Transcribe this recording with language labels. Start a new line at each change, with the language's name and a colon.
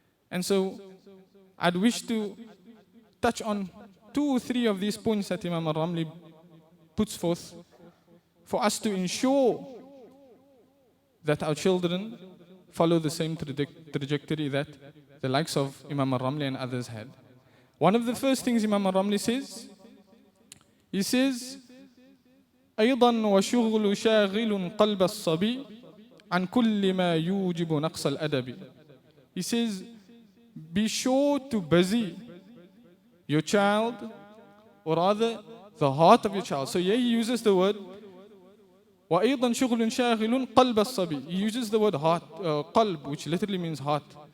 English: And so I'd wish to touch on 2 or 3 of these points that Imam al-Ramli puts forth for us to ensure that our children follow the same trajectory that the likes of Imam al-Ramli and others had. One of the first things Imam al-Ramli says, he says,
Arabic: أيضا وشغل شاغل قلب الصبي عن كل ما يوجب نقص الأدب.
English: He says, be sure to busy your child, or rather the heart of your child. So here he uses the word
Arabic: وأيضا شغل شاغل قلب الصبي.
English: He uses the word heart, قلب, which literally means heart.